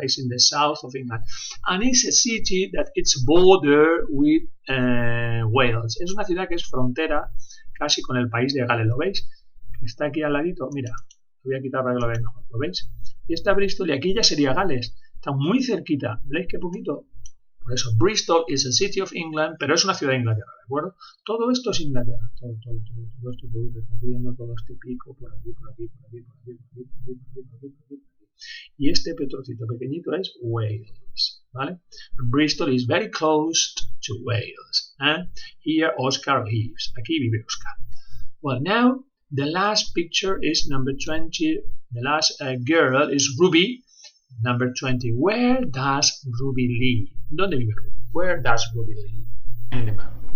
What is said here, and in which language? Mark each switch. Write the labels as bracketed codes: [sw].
[en] It's in the south of England. And it's a city that it's border with Wales. [es] Es una ciudad que es frontera casi con el país de Gales. ¿Lo veis? Está aquí al ladito. Mira, lo voy a quitar para que lo veáis mejor. ¿Lo veis? Y está Bristol y aquí ya sería Gales. Está muy cerquita. ¿Veis qué poquito? Por eso, [en] Bristol is a city of England, [es] pero es una ciudad de Inglaterra, ¿de acuerdo? Todo esto es Inglaterra. Todo esto que voy recorriendo, todo este pico, por aquí, por aquí, por aquí, por aquí, por aquí, por aquí, por aquí, por aquí, por aquí. Y este petrocito pequeñito es Wales, ¿vale? [en] Bristol is very close to Wales. And here Oscar lives. [es] Aquí vive Oscar. [en] Well, now the last picture is number 20. The last girl is Ruby. Number 20. Where does Ruby live? [es] ¿Dónde vive Ruby? [en] Where does Ruby live? In the map.